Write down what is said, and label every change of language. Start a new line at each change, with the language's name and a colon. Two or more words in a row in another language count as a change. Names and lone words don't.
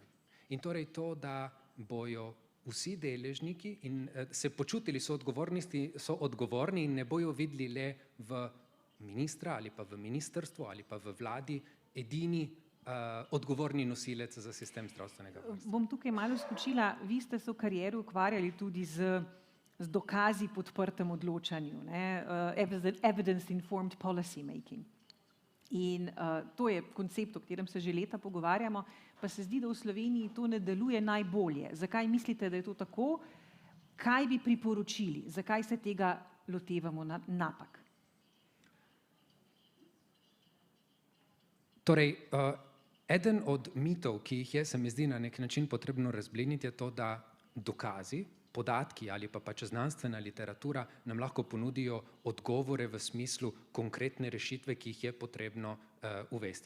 Slovenian: In torej to, da bojo vsi deležniki in se počutili soodgovorni in ne bojo videli le v ministra ali pa v ministrstvu ali pa v vladi edini odgovorni nosilec za sistem zdravstvenega varstva. Bom tukaj malo skočila. Vi ste se v karieri ukvarjali tudi z dokazi podprtem odločanju,
English: evidence-informed policy making.
Slovenian: In to je koncept, o katerem se že leta pogovarjamo, pa se zdi, da v Sloveniji to ne deluje najbolje. Zakaj mislite, da je to tako? Kaj bi priporočili? Zakaj se tega lotevamo napak? Torej, eden od mitov, ki jih je, se mi zdi na nek način potrebno razbliniti, je to, da dokazi podatki ali pa pač znanstvena literatura nam lahko ponudijo odgovore v smislu konkretne rešitve, ki jih je potrebno uvesti.